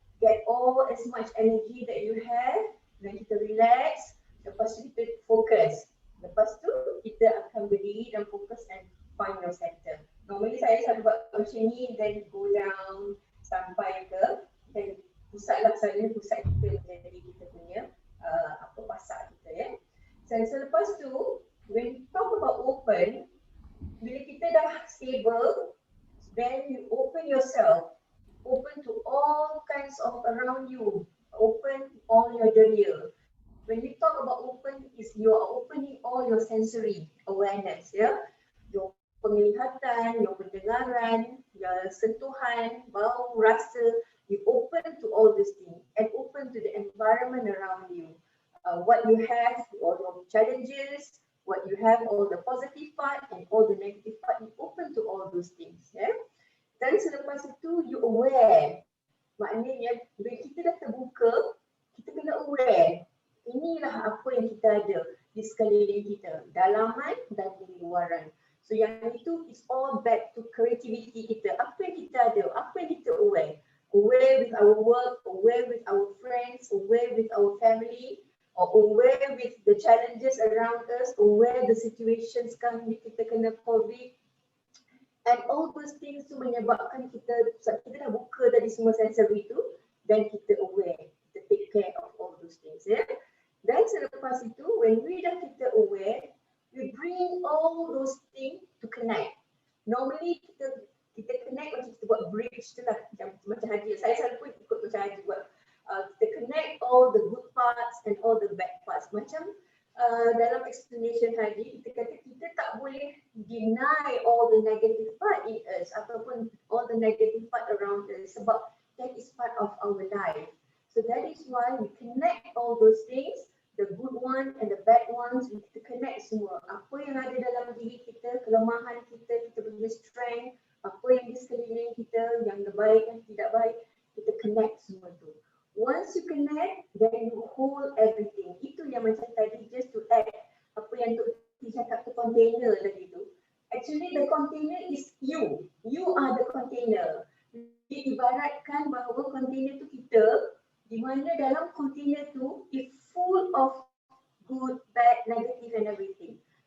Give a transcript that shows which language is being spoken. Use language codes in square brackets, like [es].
[en] Get all as much energy that you have, then [ms] kita relax, lepas tu kita fokus. Lepas tu kita akan berdiri dan fokus [en] and find your center. [ms] Normally saya selalu buat macam ni, then [en] go down [ms] sampai ke, then pusatlah selalu pusat kita menjadi kita punya pasak kita ya. Dan selepas tu, [en] when you talk about open, [ms] bila kita dah stable, [en] then you open yourself. Open to all kinds of around you, open all your dunia. When you talk about open, is you are opening all your sensory awareness, yeah? Your penglihatan, your pendengaran, your sentuhan, [ms] bau, rasa, [en] you open to all these things and open to the environment around you. What you have, all your challenges, what you have, all the positive part and all the negative part, you open to all those things, yeah? [ms] Dan selepas itu, [en] you aware. [ms] Maknanya, bila kita dah terbuka, kita kena aware. Inilah apa yang kita ada di sekeliling kita, dalaman dan di luaran. [en] So [ms] yang itu [en] is all back to creativity kita. [ms] Apa yang kita ada, apa yang kita aware. [en] Aware with our work, aware with our friends, aware with our family, or aware with the challenges around us, aware the situations [ms] sekarang ni kita kena [en] COVID. And all those things [ms] tu menyebabkan kita dah buka tadi semua sensory tu, dan kita aware, [en] kita take care of all those things. Yeah? [ms] Dan selepas itu, [en] when we dah kita aware, we bring all those things to connect. [ms] Normally kita connect macam kita buat bridge tu lah, macam Haji. Saya selalu pun ikut macam Haji buat. [en] Kita connect all the good parts and all the bad parts. [ms] Macam dalam explanation Haji, kita kata kita tak boleh [en] deny all the negative part in us [ms] ataupun [en] all the negative part around us, [ms] sebab [en] that is part of our life. So that is why we connect all those things, the good one and the bad ones, [ms] kita connect semua. Apa yang ada dalam diri kita, kelemahan kita, kita punya strength, apa yang di sekeliling kita, yang baik dan tidak baik, kita connect semua tu. [en] Once you connect, then you hold everything. [ms] Itu yang macam tadi, [en] just to add [ms] apa yang Tok T cakap tu container tadi tu. [en] Actually the container is you. You are the container. [ms] Diibaratkan bahawa container tu kita, di mana dalam container tu [en] is full of good, bad, negative and everything.